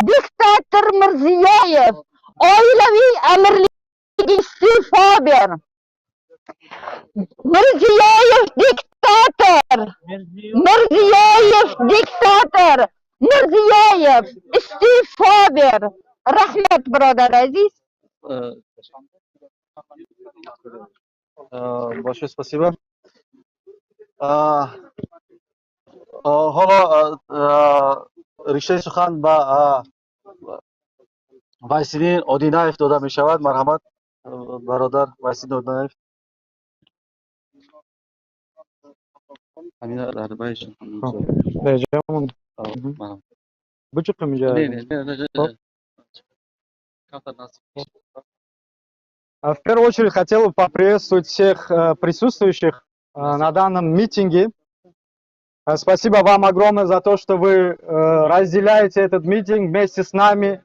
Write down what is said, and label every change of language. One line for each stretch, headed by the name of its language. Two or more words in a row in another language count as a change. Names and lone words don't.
Uzbek: Diktator Mirziyoyev oilaviy amirlikka iste'fo ber. Mirziyoyev diktator. Mirziyoyev diktator. Mirziyoyev iste'fo ber. Rahmat birodar aziz.
Russian: Большое спасибо.
Tajik: Ҳоло риштаи сухан ба Вайсидин Одинаев дода мешавад. Марҳамат бародар Вайсидин Одинаев. Амина Дарбаевич.
Russian: В первую очередь хотел бы поприветствовать всех присутствующих на данном митинге. Спасибо вам огромное за то, что вы разделяете этот митинг вместе с нами.